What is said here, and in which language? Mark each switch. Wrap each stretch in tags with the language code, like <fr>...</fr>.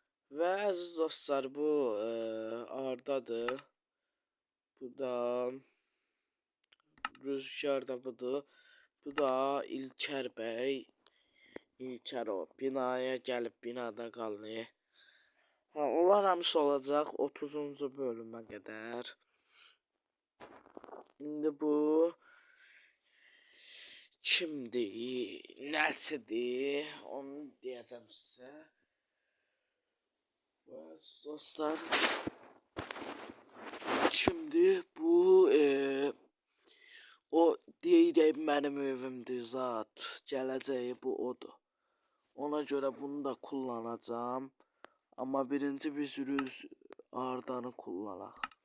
<tr>Ve aziz dostlar bu Arda'dır. Bu da Rüzgar da budur. Bu da İlker Bey. İlker o binaya gelip binada kaldı.</tr> <az>Ha, onlar hamısı olacaq 30-cu bölümə qədər. İndi bu kimdir, nəçidir, onu deyəcəm sizə. Dostlar, kimdir bu? O deyirək mənim evimdir zat, gələcəyi bu odur. Ona görə bunu da kullanacağım. Ama birinci biz Arda'nı kullanaq.</az>